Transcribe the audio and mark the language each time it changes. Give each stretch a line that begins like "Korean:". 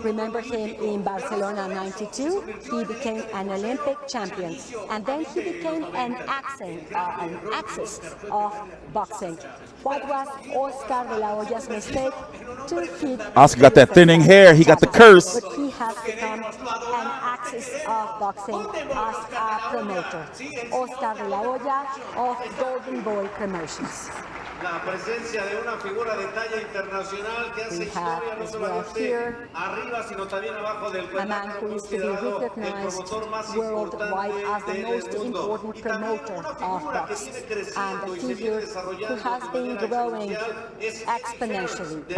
English: Remember him in Barcelona '92? He became an Olympic champion, and then he became an axis of boxing. What was Oscar de la Hoya's mistake? To hit Oscar got that thinning hair. He got the curse. But he has become an axis basis of boxing as a promoter. Oscar de la Hoya of Golden Boy Promotions.
Spanish: La presencia de una figura de talla internacional que hace historia no solamente arriba sino también abajo del
English: a man who is to be recognized worldwide as the most important promoter of boxing, and a figure who has been growing exponentially.